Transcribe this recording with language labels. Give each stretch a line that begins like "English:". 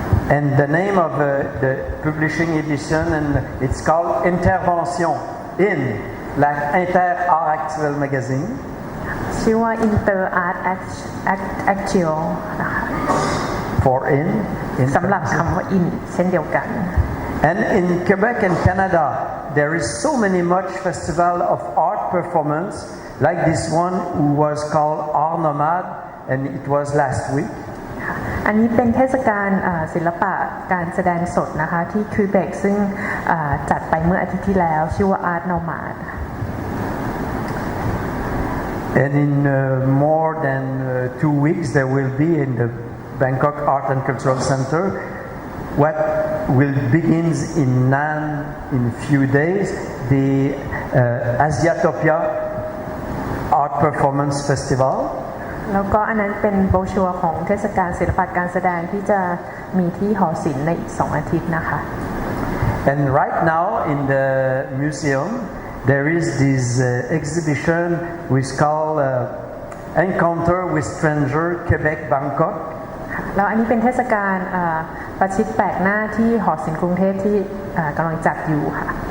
English: And the name of the publishing edition and it's called Intervention in like Inter Art Actuel magazine.
Thai: ชื่อว่า Inter Art Actuel นะคะ
English: For in
Thai: สำหรับคำว่า in เช่นเดียวกัน
English: And in Quebec and Canada, there is so much festival of art performance, like this one who was called Art Nomad, and it was last week.
Thai: อันนี้เป็นเทศกาลศิลปะการแสดงสดนะคะที่ควิเบกซึ่งจัดไปเมื่ออาทิตย์ที่แล้วชื่อว่า Art Nomad.
English: And in more than 2 weeks, there will be in the Bangkok Art and Cultural Center what will begins in Nan in a few days, the Asiatopia Art Performance Festival.
Thai: แล้วก็อันนั้นเป็นโบรชัวร์ของเทศกาลศิลปะการแสดงที่จะมีที่หอศิลป์ในอีก2 อาทิตย์นะคะ
English: And right now in the museum there is this exhibition which is called Encounter with Stranger Quebec Bangkok.
Thai: แล้วอันนี้เป็นเทศกาลประชิดแปลกหน้าที่หอศิลป์กรุงเทพที่กำลังจัดอยู่ค่ะ